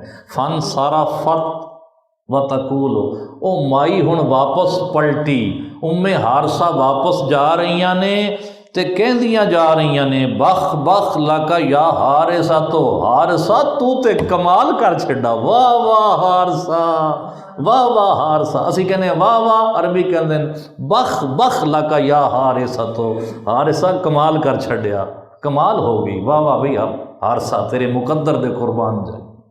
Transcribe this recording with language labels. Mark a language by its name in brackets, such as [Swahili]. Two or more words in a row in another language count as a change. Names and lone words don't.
[Arabic] فن سارا فت و تقول، [Punjabi] او مائی ہن واپس پلٹی، ام حارثہ واپس جا رہیاں نے تے کہندیاں جا رہیاں نے، [Arabic] بخ بخ لکا یا حارثہ، [Punjabi] تو حارثہ تو تے کمال کر چھڈا، واہ واہ حارثہ، واہ واہ حارثہ، اسی کہنے ہیں واہ واہ، عربی کہندے ہیں [Arabic] بخ بخ لکا یا حارثہ، [Punjabi] تو حارثہ کمال کر چھڈیا، کمال ہو گئی، واہ واہ بھئی حارثہ تیرے مقدر دے قربان جائے۔